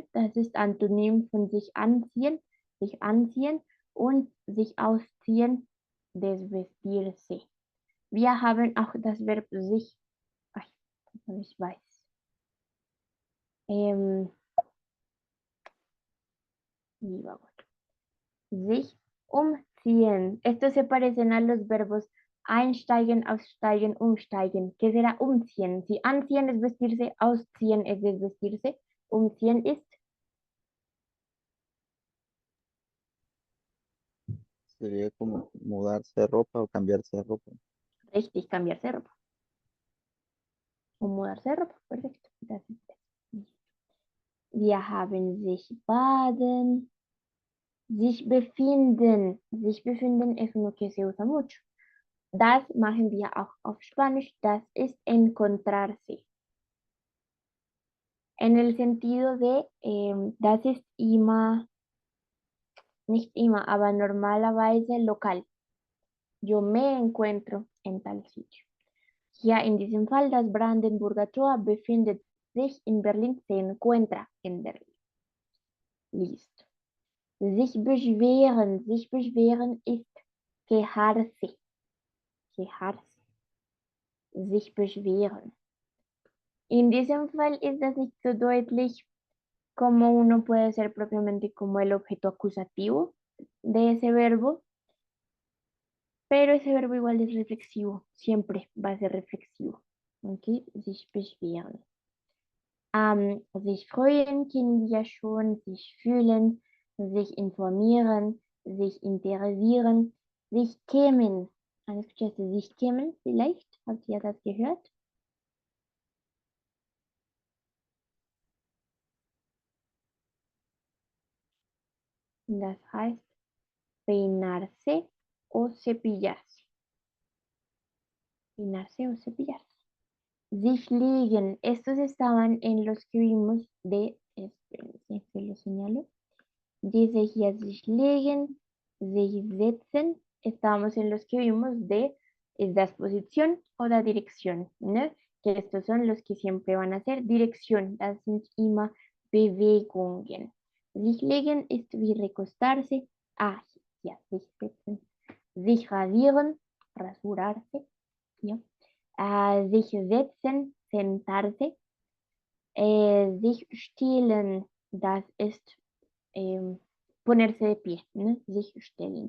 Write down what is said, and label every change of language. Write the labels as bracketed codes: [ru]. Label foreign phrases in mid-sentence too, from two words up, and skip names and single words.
[de] Das ist Antonym von sich anziehen und sich ausziehen, desvestirse. Wir haben auch das Verb sich, ay, ich weiß. Lieber Gott. Sich umziehen. [es] Estos se parecen a los verbos [de] einsteigen, aussteigen, umsteigen. [es] ¿Qué será umziehen? Si anziehen es vestirse, ausziehen es desvestirse, umziehen ist Sería como mudarse de ropa o cambiarse de ropa. richtig, cambiarse de ropa. O mudarse de ropa, perfecto. [de] Das ist es. Wir haben sich baden, sich befinden. Sich befinden [es] es uno que se usa mucho. [de] Das machen wir auch auf Spanisch. Das ist [es] encontrarse. En el sentido de, [de] das ist immer, nicht immer, aber normalerweise lokal. [es] Yo me encuentro en tal sitio. [de] Hier in diesem Fall, das Brandenburger Tor befindet sich in Berlin, [es] se encuentra en Berlin. Listo. [de] Sich beschweren ist quejarse. Quejarse. Sich beschweren. In diesem Fall ist das nicht so deutlich, [es] como uno puede ser propiamente como el objeto acusativo de ese verbo, pero ese verbo igual es reflexivo, siempre va a ser reflexivo. Okay? [de] Sich beschweren. Sich freuen kennen wir schon, sich fühlen, sich informieren, sich interessieren, sich kämen. ¿Escuchaste sich kämen vielleicht? Habt ihr das gehört? Das heißt [es] peinarse o cepillarse. Peinarse o cepillarse. [de] Sich legen. [es] Estos estaban en los que vimos de, espérense, que lo señalo. [de] Dice hier sich legen, sich setzen. [es] Estábamos en los que vimos de das Posición o la dirección, ¿no? Que estos son los que siempre van a ser dirección. [de] Das sind immer Bewegungen. Sich legen ist wie recostarse. Ah, ja, sich setzen. Sich rasieren, rasurarse. Ja. Sich setzen, sentarse. Sich stellen, das ist [es] ponerse de pie, ¿no? [de] Sich stellen.